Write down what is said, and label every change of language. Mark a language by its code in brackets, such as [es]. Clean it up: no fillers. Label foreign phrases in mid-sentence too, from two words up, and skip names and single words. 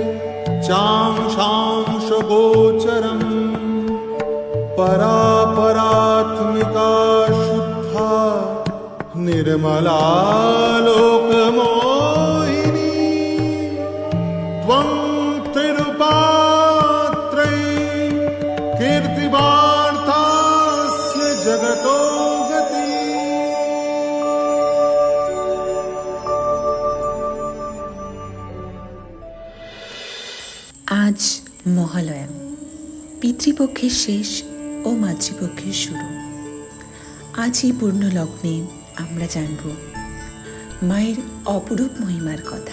[sa] चांशांशगोचरम् परापरात्मिका शुद्धा निर्मला लोकमोहिनी त्वं कीर्तिवार्तास्य जगतो गति। [bn] আজ মহালয়া, পিতৃপক্ষের শেষ ও মাতৃপক্ষের শুরু। আজ এই পূর্ণ লগ্নে আমরা জানব মায়ের অপরূপ মহিমার কথা।